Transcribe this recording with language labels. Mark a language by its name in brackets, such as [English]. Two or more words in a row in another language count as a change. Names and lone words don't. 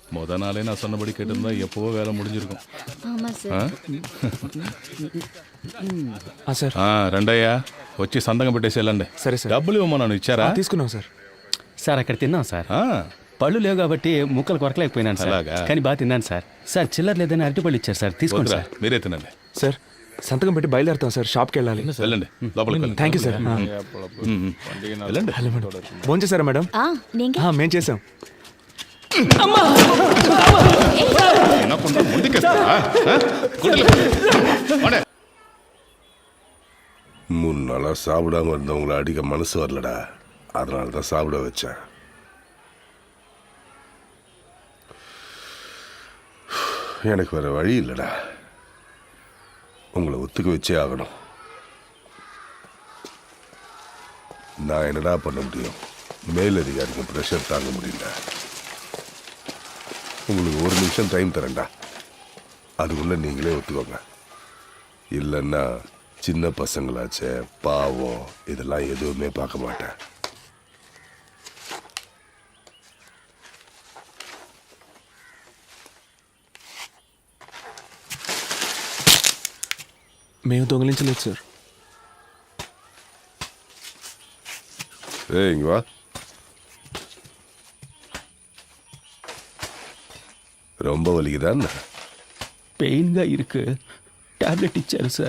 [Tamil] அதனாலே நான் சொன்னபடி கேட்டிருந்தா எப்போவோ வேலை முடிஞ்சிருக்கும். ஆமா சார். [Telugu] రెండయ్యా వచ్చి సంతకం పెట్టేసి వెళ్ళండి. సరే సార్. డబ్బులు ఇవ్వమన్నాను, ఇచ్చారా? తీసుకున్నాం సార్. సార్ అక్కడ తిన్నాం సార్. పళ్ళు లేవు కాబట్టి ముక్కలు కొరకలేకపోయినాను సార్. కానీ బాగా తిన్నాను సార్. సార్ చిల్లర లేదని అరటిపళ్ళు ఇచ్చారు సార్, తీసుకోండి సార్. మీరే తినండి సార్ సంతకం పెట్టి బయలుదేరుతాం సార్. షాప్కి వెళ్ళాలి. వెళ్ళండి, లోపలికి వెళ్ళండి. [English] Thank you sir. [Telugu] వెళ్ళండి. హలో మేడం, ఫోన్ చేశారా మేడం? మేం చేసాం. తినకుండా ముందుకేస్తారా? [Tamil] மூணு நாளாக சாப்பிடாம இருந்தவங்கள அடிக்க மனசு வரலடா, அதனால தான் சாப்பிட வச்சேன். எனக்கு வேற வழி இல்லைடா, உங்களை ஒத்துக்க வச்சே ஆகணும். நான் என்னடா பண்ண முடியும்? மேலதிகாரிக்கு ப்ரெஷர் தாங்க முடியல. உங்களுக்கு ஒரு நிமிஷம் டைம் தரேன்டா, அதுக்குள்ள நீங்களே ஒத்துக்கோங்க. இல்லைன்னா சின்ன பசங்களாச்சே, பாவம், இதெல்லாம் எதுவுமே பார்க்க மாட்டேன். [Telugu] మేము దొంగిలించలేదు సార్. [Tamil] இங்க வா. ரொம்ப வலிக்குதான்? [Telugu] పెయిన్గా ఇருக்கு, టాబ్లెట్ ఇచ్చారు సార్.